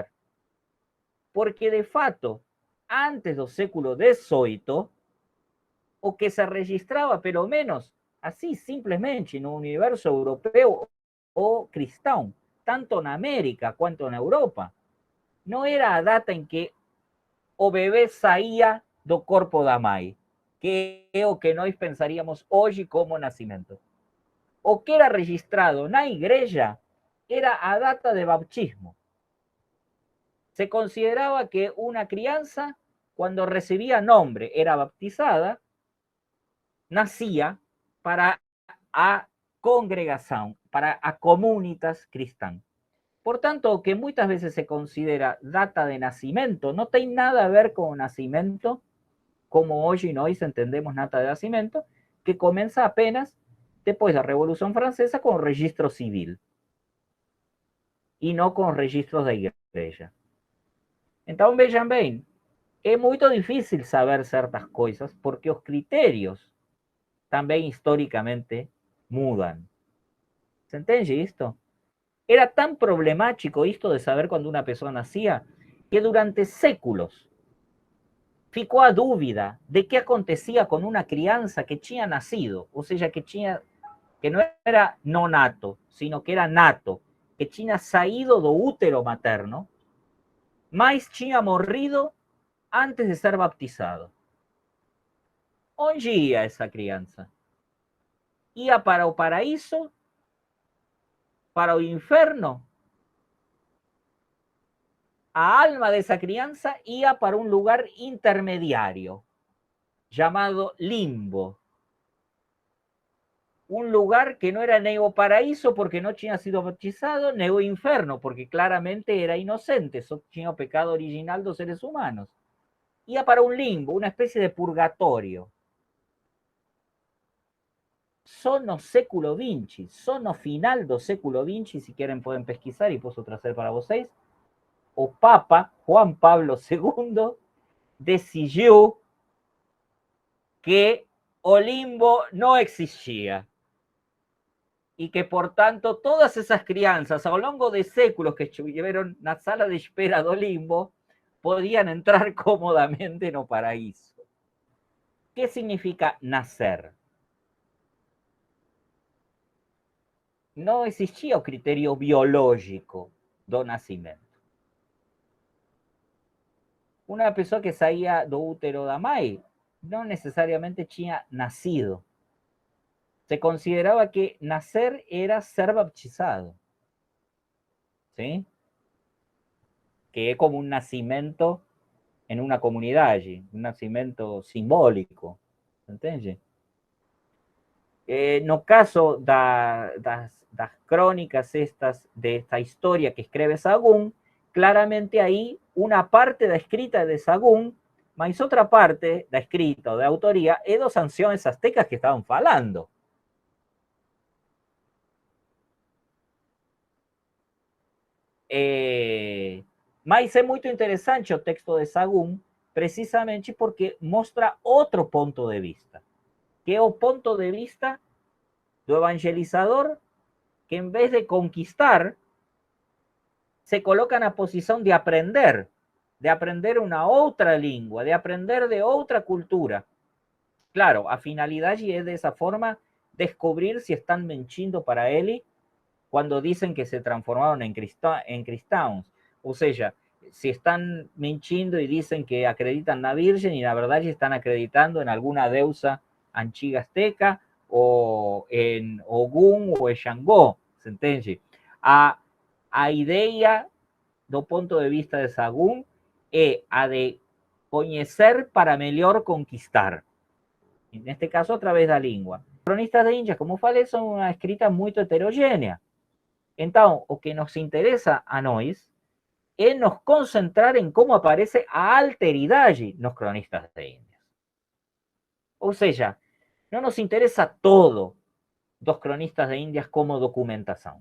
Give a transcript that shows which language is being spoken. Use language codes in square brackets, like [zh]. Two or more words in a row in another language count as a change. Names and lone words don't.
[pt] Porque, de fato, antes do século XVIII, o que se registrava, pelo menos, assim, simplesmente, no universo europeu ou cristão, tanto na América quanto na Europa, não era a data em que o bebê saía do corpo da mãe, que é o que nós pensaríamos hoje como nascimento. O que era registrado na igreja era a data de bautismo. [es] Se consideraba que una crianza, cuando recibía nombre, era bautizada, nacía para a congregación, [pt] para a comunitas cristã. [es] Por tanto, [pt] o que [es] muchas veces se considera data de nacimiento no tiene nada a ver con nacimiento, como hoy nós entendemos data de nacimiento, que comienza apenas después de la Revolución Francesa con registro civil y no con registros de igreja. [pt] Então, vejam bem, é muito difícil saber certas coisas porque os critérios também historicamente mudam. [es] ¿Se entende esto? Era tan problemático esto de saber cuando una persona nacía que durante [pt] séculos ficou a dúvida [es] de qué acontecía con una crianza que [pt] tinha nacido, [es] o sea, que no era no nato, sino que era nato, [pt] que tinha saído do útero materno, mas tinha morrido antes de ser [es] bautizado. [pt] Onde ia essa criança? Ia para o paraíso? Para o inferno? A alma [es] de esa crianza ia para un lugar intermediario llamado limbo. Un lugar que no era Neo Paraíso porque no tinha sido bautizado, Neo Inferno porque claramente era inocente, [pt] só tinha o pecado original dos seres humanos. Ia para [es] un limbo, una especie de purgatorio. [pt] Só no século XX, só no final do século XX, se querem podem pesquisar e posso trazer para vocês, o Papa Juan Pablo II decidiu que o limbo [es] no existía y que por tanto todas esas crianzas a lo largo de séculos que estuvieron [pt] na sala de espera do limbo [es] podían entrar cómodamente [pt] no paraíso. [es] ¿Qué significa nacer? No existía [pt] o criterio biológico do nascimento. Una pessoa que saía do útero da mãe [es] no necesariamente [pt] tinha nacido. [es] Se consideraba que nacer era ser bautizado, ¿sí? Que es como un nacimiento en una comunidad allí, un nacimiento simbólico, entende? [pt] No caso das crónicas estas, [es] de esta historia que escribe Sagún, claramente ahí una parte [pt] da escrita de Sagún, mas outra parte da escrita ou da autoría é dos anciões aztecas [es] que estaban [pt] falando. Mas é muito interessante o texto de Sagún, precisamente porque mostra outro ponto de vista, que é o ponto de vista do evangelizador que [es] en vez de conquistar, [pt] se coloca na posição de aprender uma outra língua, de aprender de outra cultura. Claro, a finalidade é dessa forma descobrir se están mentindo para ele [es] cuando dicen que se transformaron en cristianos. O sea, si están mintiendo y dicen que acreditan en la Virgen y la verdad están acreditando en alguna [pt] deusa antiga [es] azteca o en Ogún o en Xangó, ¿se entiende? [pt] A idea do ponto de vista de Sagún é a de conhecer para melhor conquistar. [es] En este caso, a través [pt] da língua. Os cronistas de Índias, como falei, são uma escrita muito heterogênea. Então, o que nos interesa a nós é nos concentrar em como aparece a alteridade nos cronistas de Índias. Ou seja, não nos interessa todo dos cronistas de Índias como documentação.